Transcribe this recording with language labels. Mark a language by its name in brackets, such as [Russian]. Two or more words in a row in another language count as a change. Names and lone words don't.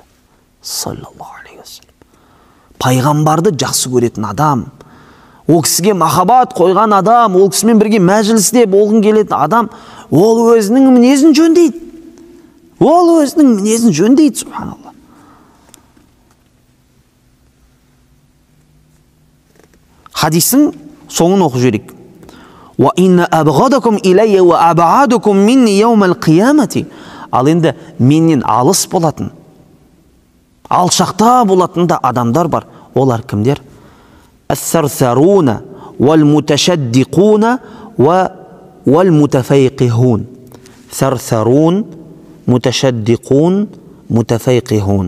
[Arabic] صلى الله عليه وسلم. [Kazakh] Пайғамбарды жақсы көретін адам, ол кісіге махаббат қойған адам, ол кісімен бірге мәжілісте болғың келетін адам, ол өзінің мінезін жөндейді. Ол өзінің мінезін жөндейді, субханалла. Хадистің соңын оқып жіберейік. [Arabic] "وإن أبغضكم إلي وأبعدكم مني يوم القيامة". [Kazakh] Ал енді менен алыс болатын, алшақта болатын да адамдар бар. Олар кімдер? [Arabic] الثرثارون والمتشدقون والمتفيهقون. ثرثارون متشدقون متفيهقون.